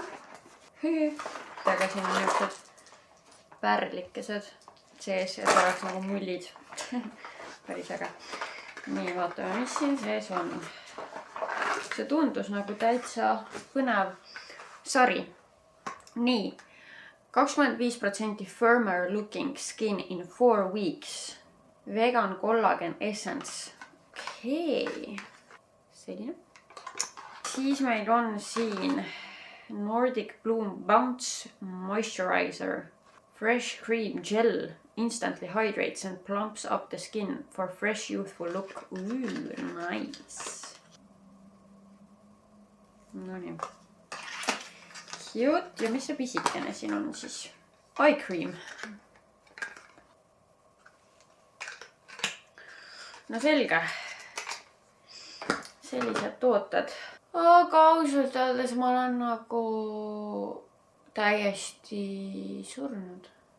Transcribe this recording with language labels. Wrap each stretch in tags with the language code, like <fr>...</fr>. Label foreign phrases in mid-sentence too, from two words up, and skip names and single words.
<et>Aga siin on niisugused pärlikesed sees, et oleks nagu mullid. Päris äge. Nii, vaatame, mis siin sees on. See tundus nagu täitsa põnev sari.</et> <en>Nii, 25% firmer looking skin in 4 weeks. Vegan collagen essence.</en> <et>Okei. Selline. Siis meil on siin Nordic Bloom Bounce Moisturizer.</et> <en>Fresh cream gel instantly hydrates and plumps up the skin for fresh youthful look.</en> <et>Nice. No nii. Cute. Ja mis see pisikene siin on siis?</et> <en>Eye cream.</en> <et>No selge. Sellised tooted. Aga ausalt öeldes ma olen nagu täiesti surnud.</et>